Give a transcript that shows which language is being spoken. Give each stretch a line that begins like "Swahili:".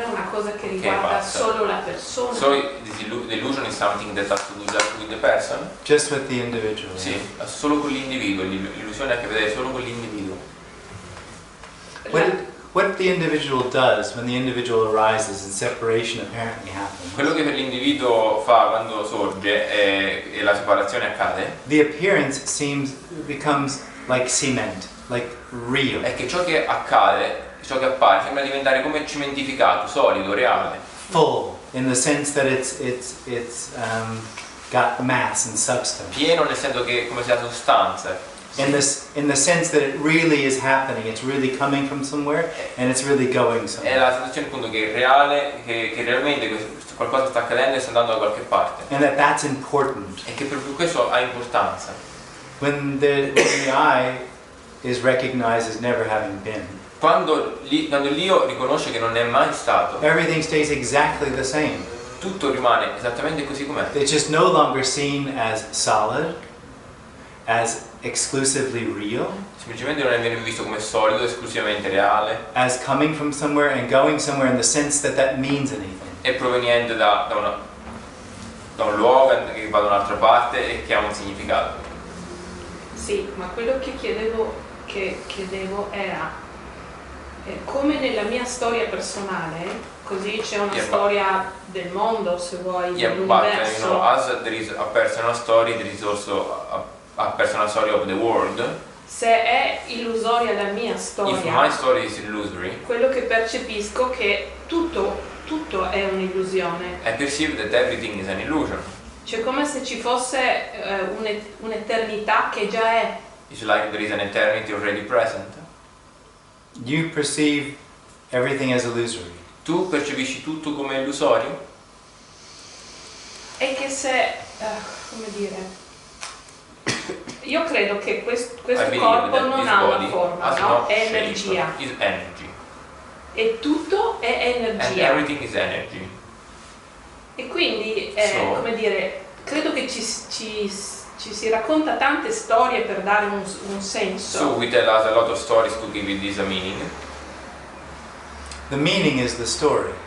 Italian: cosa che riguarda solo la persona.
English: So the illusion is something that has to do just with the person? Just with the individual.
Italian: Sì, solo con l'individuo, l'illusione ha a che vedere solo con l'individuo.
English: What the individual does when the individual arises and separation apparently happens.
Italian: Quello che per l'individuo fa quando sorge e la separazione accade,
English: The appearance becomes like cement, like real.
Italian: è che ciò che accade, ciò che appare, sembra diventare come cementificato, solido, reale.
English: Full, in the sense that it's got mass and substance.
Italian: Pieno nel senso che come se ha sostanza.
English: In the sense that it really is happening, it's really coming from somewhere and it's really going
Italian: È
English: somewhere.
Italian: la sensazione appunto che è reale, che realmente qualcosa sta accadendo e sta andando da qualche parte.
English: And that's important.
Italian: E che per questo ha importanza.
English: When the I is recognized as never having been,
Italian: Quando l'io riconosce che non è mai stato,
English: everything stays exactly the same.
Italian: tutto rimane esattamente così com'è.
English: It's just no longer seen as solid, as exclusively real,
Italian: Semplicemente non viene visto come solido, esclusivamente reale,
English: as coming from somewhere and going somewhere in the sense that means anything.
Italian: è proveniente da un luogo che va da un'altra parte e che ha un significato. Sì, ma quello che chiedevo era come nella mia storia personale, così c'è una storia del mondo, se vuoi, dell'universo.
English: As there is a personal story, there is also a personal story of the world.
Italian: Se è illusoria la mia storia,
English: If my story is illusory,
Italian: quello che percepisco è che tutto è un'illusione.
English: I perceive that everything is an illusion.
Italian: Cioè come se ci fosse un'eternità che già è.
English: It's like there is an eternity already present. You perceive everything as illusory.
Italian: Tu percepisci tutto come illusorio? E che se, come dire, io credo che questo corpo non ha una forma, no? È energia.
English: Is energy.
Italian: E tutto è
English: And
Italian: energia.
English: everything is energy.
Italian: E quindi,
English: So,
Italian: come dire, credo che ci si racconta tante storie per dare un senso.
English: So we tell us a lot of stories to give it this a meaning. The meaning is the story,